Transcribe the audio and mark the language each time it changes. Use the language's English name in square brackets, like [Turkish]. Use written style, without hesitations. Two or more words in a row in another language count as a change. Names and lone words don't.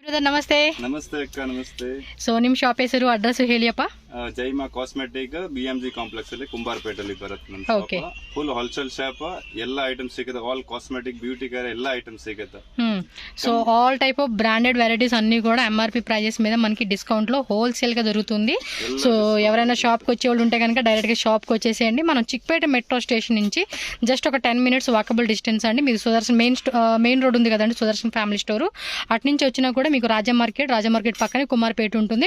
[Kannada] ಬ್ರದರ್ ನಮಸ್ತೆ. ನಮಸ್ತೆ ಅಕ್ಕ, ನಮಸ್ತೆ. ಸೊ ನಿಮ್ ಶಾಪ್ ಹೆಸರು ಅಡ್ರೆಸ್ ಹೇಳಿಯಪ್ಪ. ಜೈಮಾ ಕಾಸ್ಮೆಟಿಕ್ BMG ಕಾಂಪ್ಲೆಕ್ಸ್ ಅಲ್ಲಿ ಕುಂಬಾರಪೇಟೆಯಲ್ಲಿ ಬರುತ್ತೆ ನಮ್ಮ ಶಾಪ್. [English] full wholesale shop, [Kannada] ಎಲ್ಲ ಐಟಮ್ಸ್ ಸಿಗುತ್ತೆ. [English] all cosmetic, beauty care [Kannada] ಎಲ್ಲ ಐಟಮ್ಸ್ ಸಿಗತ. [Telugu] సో [English] all type of branded varieties [Telugu] అన్ని కూడా [English] MRP prices [Telugu] మీద మనకి డిస్కౌంట్ లో హోల్సేల్ గా దొరుకుతుంది. సో ఎవరైనా షాప్ కి వచ్చే వాళ్ళు ఉంటే కనుక డైరెక్ట్ గా షాప్ కి వచ్చేసేయండి. మనం చిక్పేట మెట్రో స్టేషన్ నుంచి జస్ట్ ఒక [English] 10 minutes walkable distance [Telugu] అండి. మీరు సుదర్శన్ మెయిన్ రోడ్ ఉంది కదండి, సుదర్శన్ ఫ్యామిలీ స్టోర్. అటు నుంచి వచ్చినా కూడా మీకు రాజా మార్కెట్ పక్కనే కుమార్పేట ఉంటుంది.